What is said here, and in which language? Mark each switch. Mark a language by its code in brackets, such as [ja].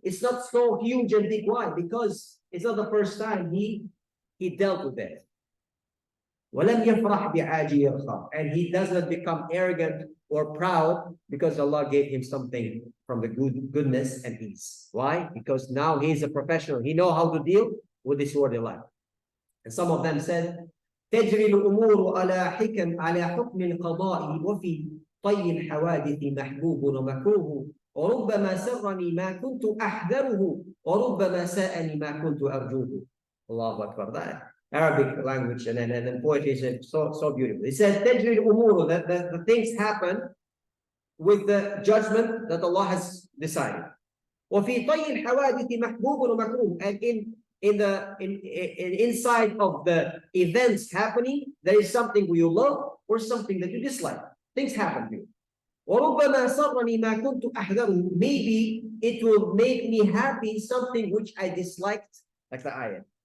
[en] It's not so huge and big. Why? Because it's not the first time he dealt with it. [ar] وَلَمْ يَفْرَحْ بِعَاجِلِ رَخَاءٍ. [en] And he does not become arrogant or proud because Allah gave him something from the goodness and ease. Why? Because now he's a professional. He knows how to deal with this worldly life. And some of them said, [ar] تجري الأمور على حكم القضاء وفي طي الحوادث محبوب ومكروه وربما سرني ما كنت أحذره وربما ساءني ما كنت أرجوه. Allahu Akbar. [en] That Arabic language and poetry is so beautiful. It says [ar] تجري الأمور, [en] that the things happen with the judgment that Allah has decided. [ar] وفي طي الحوادث محبوب ومكروه. [en] And inside of the events happening, there is something you love or something that you dislike. Things happen to you. [ar] وَرُبَّمَا سَرَّنِي مَا كُنْتُ أَحْذَرُهُ. [en] Maybe it will make me happy something which I disliked, like the ayah.